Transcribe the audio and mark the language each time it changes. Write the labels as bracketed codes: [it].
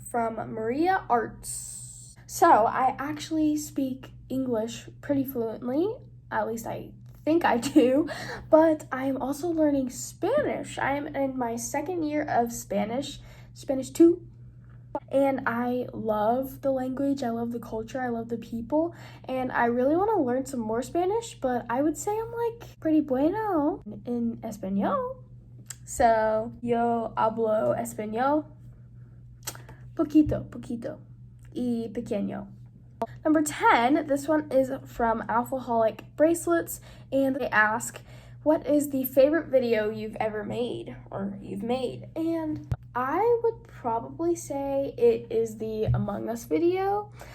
[en] From Maria Arts. So I actually speak English pretty fluently, at least I think I do, but I'm also learning Spanish. I'm in my 2nd year of Spanish 2. And I love the language, I love the culture, I love the people, and I really want to learn some more Spanish, but I would say I'm like pretty [es] bueno [en] in [es] español. So, yo hablo español poquito y pequeño. [en] Number 10, this one is from Alphaholic Bracelets, and they ask, what is the favorite video you've ever made, or you've made? And I would probably say it is the Among Us video.